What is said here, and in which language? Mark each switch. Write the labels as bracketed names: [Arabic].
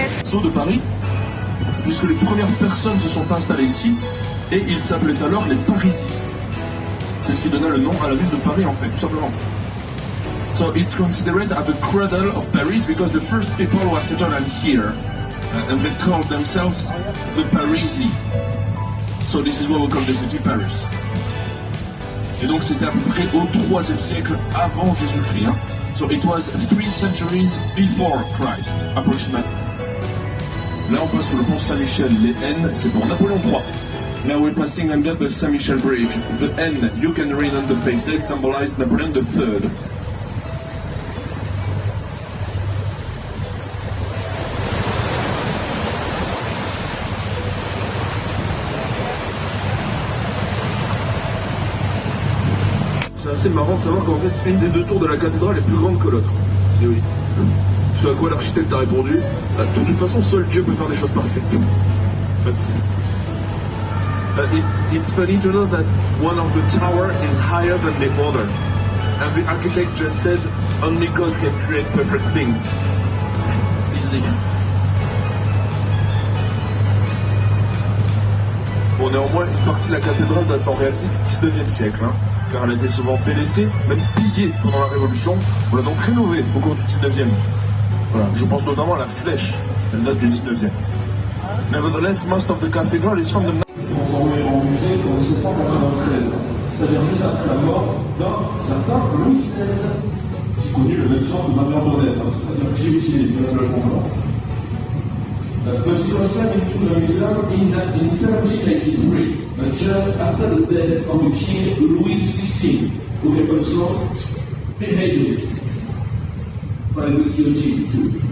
[French] De Paris, puisque les premières personnes se sont installées ici, et ils s'appelaient alors les Parisiens. C'est ce qui donna le nom à la ville de Paris en fait, tout simplement. [English] So it's considered as the cradle of Paris because the first people were settled here, and they called themselves the Parisi. So this is what we call the city Paris. [French] Et donc c'était à peu près au 3e siècle avant Jésus-Christ. Hein. [English] So it was 3 centuries before Christ, approximately. [French] Là, on passe sous le pont Saint-Michel. Les N, c'est pour Napoléon III. [English] Now we're passing under the Saint-Michel Bridge. The N, you can read on the facade, symbolize Napoleon III. [French] C'est assez marrant de savoir qu'en fait, une des 2 tours de la cathédrale est plus grande que l'autre. Et oui. Ce à quoi l'architecte a répondu, de toute façon, seul Dieu peut faire des choses parfaites. Facile. [English] It's funny to know that one of the tower is higher than the other. And the architect just said, only God can create perfect things. Easy. [French] Bon, néanmoins, une partie de la cathédrale date en réalité du 19e siècle, hein, car elle a été souvent délaissée, même pillée pendant la Révolution. On l'a donc rénovée au cours du 19e. Voilà, je pense notamment à la flèche, elle date du 19e. [English] Nevertheless, most of the cathedral is from the... [French] Transformé en musée en 1793, c'est-à-dire juste après la mort d'un certain Louis XVI, qui connut le même sort que Marie-Antoinette, c'est-à-dire guillotiné, naturellement. [English] But it was turned into the museum in 1783, just after the death of the King Louis XVI, who was also beheaded by the guillotine too.